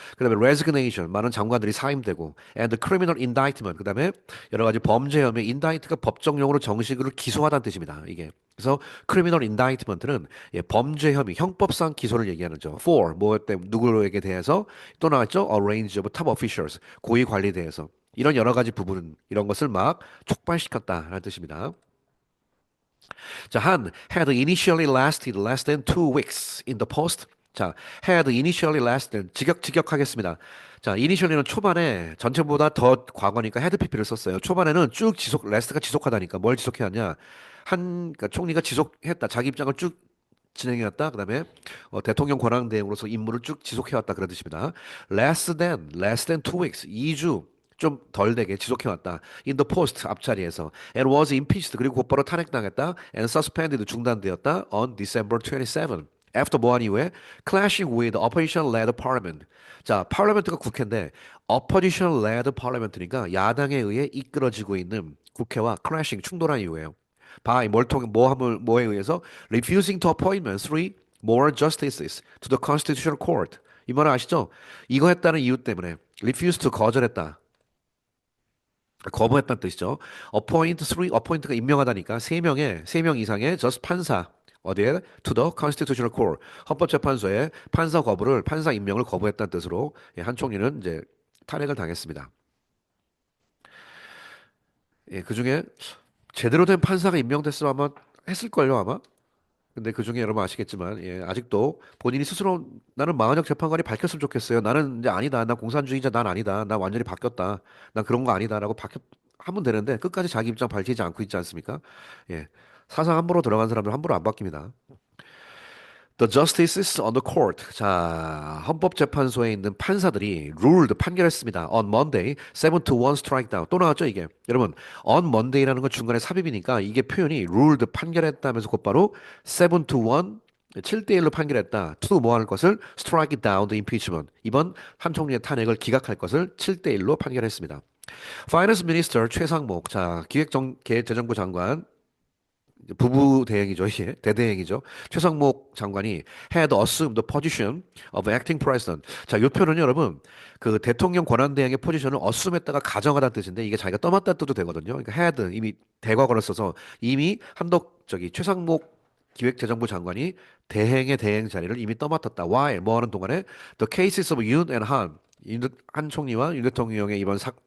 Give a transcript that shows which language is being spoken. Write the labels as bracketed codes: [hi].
[ko] 그다음에 [en] resignation, [ko] 많은 장관들이 사임되고, [en] and criminal indictment, [ko] 그다음에 여러 가지 범죄 혐의, indict가 법정용어로 정식으로 기소하다는 뜻입니다. 이게 그래서 [en] criminal indictment [ko] 는 예, 범죄 혐의, 형법상 기소를 얘기하는 죠. for 뭐 때문에 누구에게 대해서 또 나왔죠? [en] A range of top officials, [ko] 고위 관리에 대해서 이런 여러 가지 부분 이런 것을 막 촉발시켰다라는 뜻입니다. [en] 자, had initially lasted less than 2 weeks in the post. [ko] 자, [en] had initially lasted [ko] 직역하겠습니다. 자, initially는 초반에 전체보다 더 과거니까 [en] had pp [ko] 를 썼어요. 초반에는 쭉 last가 지속하다니까 뭘 지속해왔냐? 그러니까 총리가 지속했다. 자기 입장을 쭉 진행해왔다. 그다음에 대통령 권한 대행으로서 임무를 쭉 지속해왔다 그런 뜻입니다. [en] less than 2 weeks, [ko] 2주 좀 덜 되게 지속해왔다. [en] In the post [ko] 앞자리에서 [en] and was impeached [ko] 그리고 곧바로 탄핵당했다. [en] and suspended [ko] 중단되었다. [en] on December 27. After [ko] 뭐한 이후에 [en] clashing with opposition-led parliament. [ko] 자, 파르멘트가 국회인데 [en] opposition-led parliament [ko] 니까 야당에 의해 이끌어지고 있는 국회와 clashing 충돌한 이유예요. [en] by [ko] 뭐에 의해서 [en] refusing to appointment three more justices to the constitutional court. [ko] 이 말은 아시죠? 이거 했다는 이유 때문에 [en] refuse to [ko] 거절했다. 거부했다는 뜻이죠. appoint가 임명하다니까 세 명 이상의 just 판사 어디에 [en] to the constitutional court [ko] 헌법재판소에 판사 임명을 거부했다는 뜻으로 예, 한 총리는 이제 탄핵을 당했습니다. 예, 그중에 제대로 된 판사가 임명됐으면 아마 했을걸요 아마. 근데 그중에 여러분 아시겠지만 예, 아직도 본인이 스스로 나는 마흔역 재판관이 밝혔으면 좋겠어요. 나는 이제 아니다. 나 공산주의자 난 아니다. 나 완전히 바뀌었다. 난 그런 거 아니다라고 하면 되는데 끝까지 자기 입장 밝히지 않고 있지 않습니까? 예. 사상 함부로 들어간 사람들 함부로 안 바뀝니다. [en] The justices on the court. [ko] 자, 헌법재판소에 있는 판사들이 ruled 판결했습니다. [en] On Monday, 7-1 strike down. [ko] 또 나왔죠, 이게. 여러분, [en] on Monday [ko] 라는 건 중간에 삽입이니까 이게 표현이 ruled 판결했다면서 곧바로 7-1 7대1로 판결했다. [en] to [ko] 뭐 하는 것을 [en] strike down the impeachment. [ko] 이번 한 총리의 탄핵을 기각할 것을 7대1로 판결했습니다. [en] Finance Minister 최상목. [ko] 자, 기획재정부 장관 부부 대행이죠, 이게 대대행이죠. 최상목 장관이 [en] had assumed the position of acting president. [ko] 자, 이 표현은 여러분 그 대통령 권한 대행의 포지션을 assume했다가 가정하다는 뜻인데 이게 자기가 떠맡다 뜻도 되거든요. 그러니까 had 이미 대과거를 써서 이미 최상목 기획재정부 장관이 대행의 대행 자리를 이미 떠맡았다. While 뭐 하는 동안에 [en] the cases of Yoon and Han [ko] 한 총리와 윤 대통령의 이번